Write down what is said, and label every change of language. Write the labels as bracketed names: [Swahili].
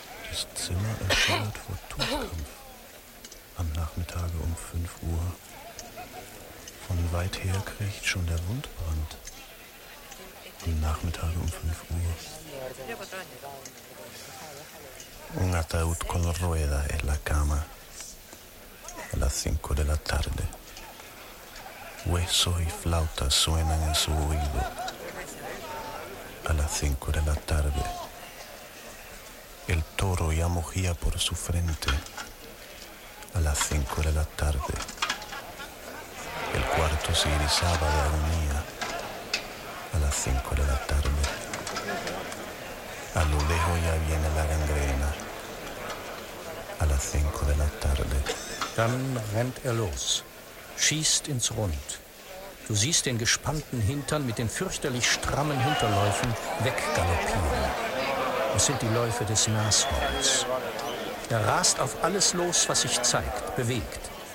[German] Das Zimmer erschallert vor Todkampf. Am Nachmittag um 5 Uhr. Von weit her kriecht schon der Wundbrand. frühen Nachmittag um 5 Uhr. [Spanish] Un ataúd con rueda en la cama a las 5 de la tarde. Hueso y flauta suenan en su oído a las 5 de la tarde. El toro ya mugía por su frente a las 5 de la tarde. El cuarto se irisaba de agonía a las 5 de la tarde. A lo lejos ya viene la gangrena a las 5 de la tarde. [German] Dann rennt los, schießt ins Rund. Du siehst den gespannten Hintern mit den fürchterlich strammen Hinterläufen weggaloppieren. Es sind die Läufe des Nashorns. Er rast auf alles los, was sich zeigt, bewegt.